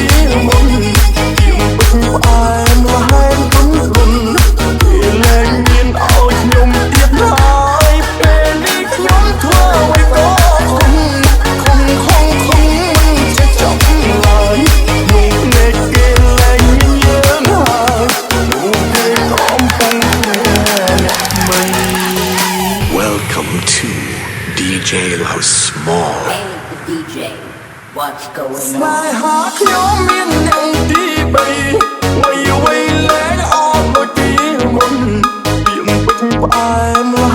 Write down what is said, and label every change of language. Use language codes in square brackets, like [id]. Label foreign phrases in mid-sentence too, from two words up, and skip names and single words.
[km] មុនខ្ញុំពិតផ្អែមលហែមទុំគុនវាលែងមានឲ្យខ្ញុំទៀតហើយពេលនេះខ្ញុំធ្វើអ្វីក៏ខំមិនចេះចប់ឡើយនោះភ្នែកគេលែងមានយើងហើយនោះគេកំពុងឃ្លានអ្នកថ្មី [en] Welcome to DJ Low Small. Hey, the DJ, what's going [km] ស្នេ [en] on? [km] ហាខ្ញុំមានអ្នកទីបីវ័យវ័យលែងអត់ដូចពីមុនពីពិតផ្អែម